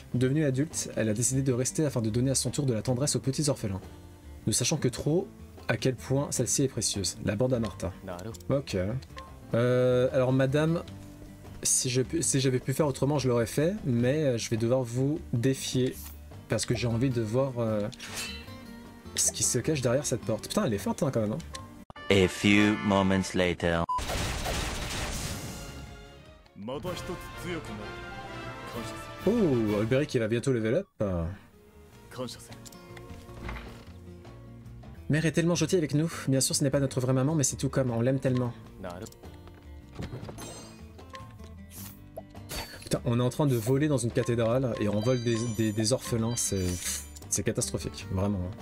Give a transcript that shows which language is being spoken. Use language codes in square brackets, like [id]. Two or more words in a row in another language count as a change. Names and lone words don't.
[fr] Devenue adulte, elle a décidé de rester afin de donner à son tour de la tendresse aux petits orphelins, ne sachant que trop à quel point celle-ci est précieuse. La bande à Martha. [ja] なるほ [fr] Ok. Alors madame, si j'avais pu faire autrement, je l'aurais fait, mais je vais devoir vous défier, parce que j'ai envie de voir ce qui se cache derrière cette porte. Putain, elle est forte hein, quand même. Hein. [en] A few moments later. [ja] どまた一つ強くなる感謝す [fr] Oh, Alberic qui va bientôt [en] level up. [ja] る感謝する [fr] Mère est tellement gentille avec nous. Bien sûr, ce n'est pas notre vraie maman, mais c'est tout comme, on l'aime tellement. [ja] なる [fr] Putain, on est en train de voler dans une cathédrale et on vole des orphelins, c'est catastrophique, vraiment.